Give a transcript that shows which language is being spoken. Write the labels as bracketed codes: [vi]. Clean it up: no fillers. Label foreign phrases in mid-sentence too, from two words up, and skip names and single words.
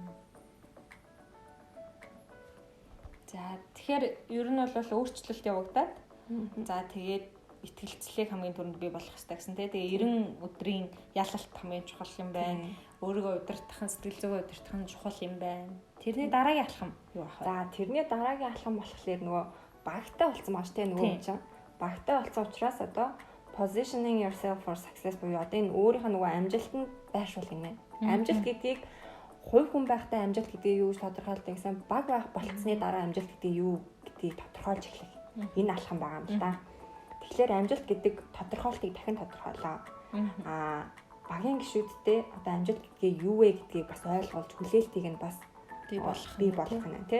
[mn] За тэгэхээр ер нь бол өөрчлөлт явагдаад за тэгээд итгэлцлийг хамгийн түрүүнд бий болох хэрэгтэй гэсэн тий. Тэгээ 90 өдрийн ялалт хамгийн чухал юм байна. Өөрийгөө удирдах нь сэтгэл зүйн удирдах нь чухал юм байна. Тэрний дараагийн алхам юу ах вэ? За тэрний дараагийн алхам болохоор нөгөө багтай болсон маш тий нөгөө юм чинь. Багтай болсон учраас одоо [en] positioning yourself for success [mn] буюу одоо энэ өөрийнхөө нөгөө амжилтанд байршуул гинэ. Амжилт гэдгийг хувь хүн байхтай амжилт гэдгийг юу гэж тодорхойлдог гэсэн баг байх болцсны дараа амжилт гэдэг юу гэдгийг тодорхойлж эхлэх. Энэ алхам байгаа юм л да. Тэгэхээр амжилт гэдэг тодорхойлтыг дахин тодорхойлоо. Багийн гишүүдтэй одоо амжилт гэдгийг юу вэ гэдгийг бас ойлгуулж хүлээлтийг нь бас бий болох нь тий.